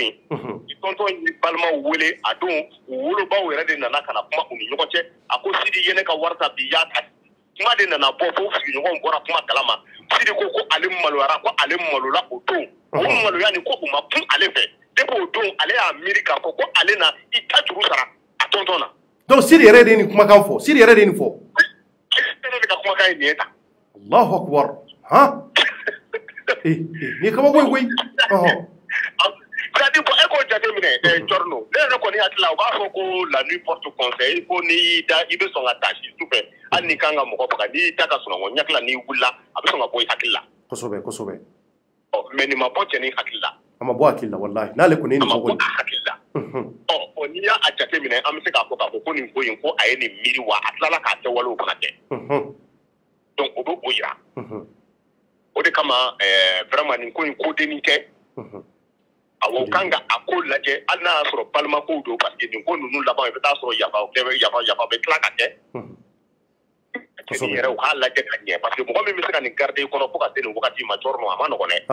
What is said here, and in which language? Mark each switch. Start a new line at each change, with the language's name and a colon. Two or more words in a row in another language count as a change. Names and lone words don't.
Bambara: yen ni tonton ye balimaw wele a don u wolobaw yɛrɛ de nana ka na kuma u ni ɲɔgɔn cɛ a ko Sidi ye ne ka wari ta bi y'a ta kuma de nana bɔ fo sigiɲɔgɔnw bɔra kuma kalama Sidi ko ale maloyara ko ale malola o don o maloya nin ko u ma kun ale fɛ depuis o don ale y'a miiri k'a fɔ ko ale na i ta juru sara a tonton na donc Sidi yɛrɛ de ye nin kumakan fɔ Sidi yɛrɛ de ye nin fɔ ne de ka kumakan ye nin ye tan
Arabic: الله أكبر
Bambara: ni kabako ye koyi
French: c'est-à-dire
Bambara: ko e k'o jateminɛ Torno ne yɛrɛ kɔni hakili la u b'a fɔ ko
French: la nuit porte conseil
Bambara: ko n'i y'i da i bɛ sɔn ka taa si sufɛ hali n'i kan ka mɔgɔ faga n'i y'i da ka sunɔgɔ ɲakila n'i wulila a bɛ sɔn ka bɔ i hakili la kosɛbɛ kosɛbɛ mais nin ma bɔ cɛ ni hakili la a ma bɔ hakili la wallahi n'ale kɔni ye nin fɔ a ma bɔ a hakili la n'i y'a jateminɛ an bɛ se k'a fɔ k'a fɔ ko nin ko in ko a ye nin miiri wa a tilala k'a kɛwalew fana kɛ donc o bɛ o yira o de kama vraiment nin ko in kodennin tɛ awo kanga akol lajɛ hali n'a y'a sɔrɔ balimakow don parce que nin ko ninnu laban i bɛ taa sɔrɔ yafa bɛ tila ka kɛ cɛnin yɛrɛ u k'a lajɛ ka ɲɛ parce que mɔgɔ min bɛ se ka nin garder i kɔnɔ fo ka se nin wagati ma Jɔrɔnɔ a ma nɔgɔn dɛ.